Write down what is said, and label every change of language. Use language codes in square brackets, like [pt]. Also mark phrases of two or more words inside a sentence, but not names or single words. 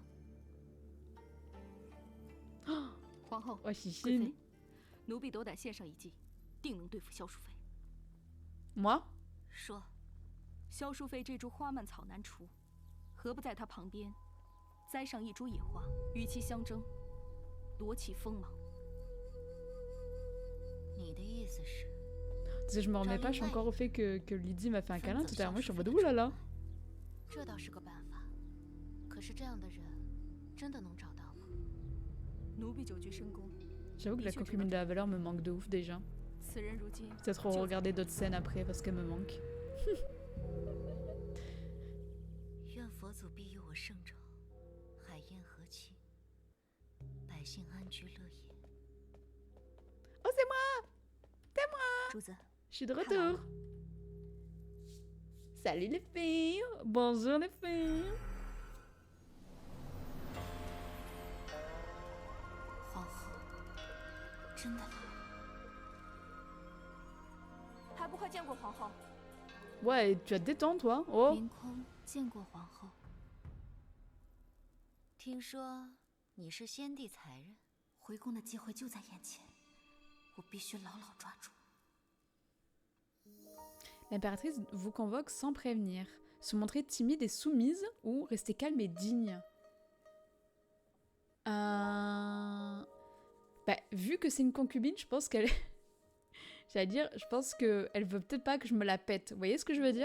[zh] 皇后，贵妃，奴婢斗胆献上一计，定能对付萧淑妃。 [fr] moi？ [zh] 说，萧淑妃这株花蔓草难除， 何不在他旁边栽上一株野花，与其相争，夺其锋芒？你的意思是？ [fr] Parce que je me remets pas, je suis encore au fait que Lydie m'a fait un câlin tout à l'heure. Moi, je suis en mode oulala. [zh] 这倒是个办法，可是这样的人真的能找到吗？奴婢久居深宫， [fr] J'avoue que la concubine de la valeur me manque de ouf déjà. [zh] 此人如今 [fr] Peut-être regarder d'autres scènes après parce qu'elle me manque. [zh] 愿佛祖庇佑我圣朝，海晏和气，百姓安居乐业。 [fr] Oh, c'est moi! C'est moi! [zh] 主子， [fr] Je suis de retour! Salut les filles! Bonjour les filles! [zh] 皇后，真的来？还不快见过皇后？ [fr] Ouais, tu vas te détendre toi! Oh! [zh] 明空见过皇后。听说你是先帝才人，回宫的机会就在眼前，我必须牢牢抓住。 [fr] L'impératrice vous convoque sans prévenir. Se montrer timide et soumise ou rester calme et digne. Bah, vu que c'est une concubine, je pense qu'elle... J'allais dire, je pense qu'elle veut peut-être pas que je me la pète. Vous voyez ce que je veux dire?